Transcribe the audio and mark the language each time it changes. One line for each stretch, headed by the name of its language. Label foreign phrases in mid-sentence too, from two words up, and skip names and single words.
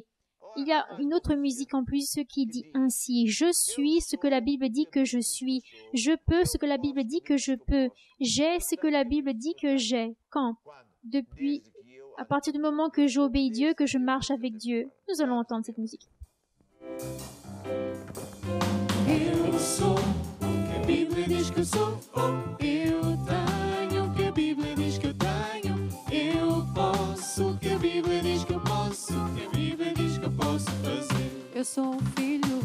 French: Il y a une autre musique en plus qui dit ainsi, « Je suis ce que la Bible dit que je suis. Je peux ce que la Bible dit que je peux. J'ai ce que la Bible dit que j'ai. » Quand? Depuis, à partir du moment que j'obéis Dieu, que je marche avec Dieu. Nous allons entendre cette musique.
Portuguese: Eu sou o que a Bíblia diz que eu sou. Eu tenho o que a Bíblia diz que eu tenho. Eu posso o que a Bíblia diz que eu posso. O que a Bíblia diz que eu posso fazer. Eu sou um filho,